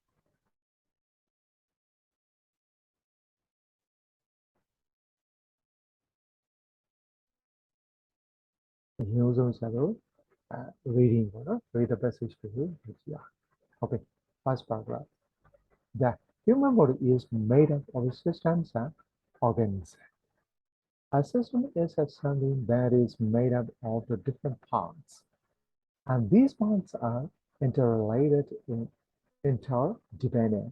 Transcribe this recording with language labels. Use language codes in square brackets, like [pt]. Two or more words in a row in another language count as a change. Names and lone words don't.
[my] အရင်ဆုံးreading ပေါ့နော် [en] read the passage [my] ကိုကြည့်အောင် [en] okay first paragraph the human body is made up of systems and organs. A system is something that is made up of the different parts, and these parts are interrelated and interdependent.